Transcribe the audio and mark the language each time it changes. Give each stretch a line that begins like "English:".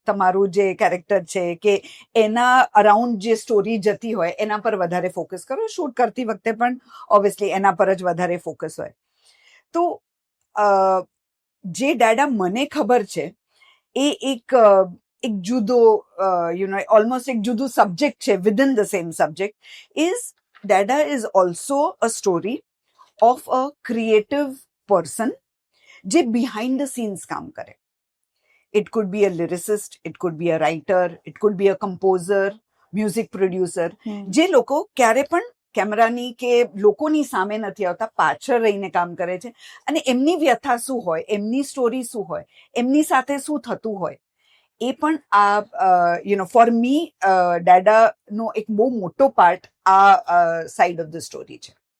Gujarati: તમારું જે કેરેક્ટર છે કે એના અરાઉન્ડ જે સ્ટોરી જતી હોય એના પર વધારે ફોકસ કરો. શૂટ કરતી વખતે પણ ઓબ્વિયસલી એના પર જ વધારે ફોકસ હોય. તો જે ડેડા મને ખબર છે એ એક જુદો ઓલમોસ્ટ એક જુદું સબ્જેક્ટ છે
English: Within the same subject. Is Dada is also a story of a creative person
Gujarati: જે behind the scenes કામ કરે.
English: It could be a lyricist, it could be a writer, it could be a composer, music producer.
Gujarati: જે લોકો ક્યારે પણ કેમેરાની કે લોકોની સામે નથી આવતા, પાછળ રહીને કામ કરે છે અને એમની વ્યથા શું હોય, એમની સ્ટોરી શું હોય, એમની સાથે શું થતું હોય, એ પણ આ ફોર મી ડેડાનો એક બહુ મોટો પાર્ટ
English: આ side of the story
Gujarati: છે.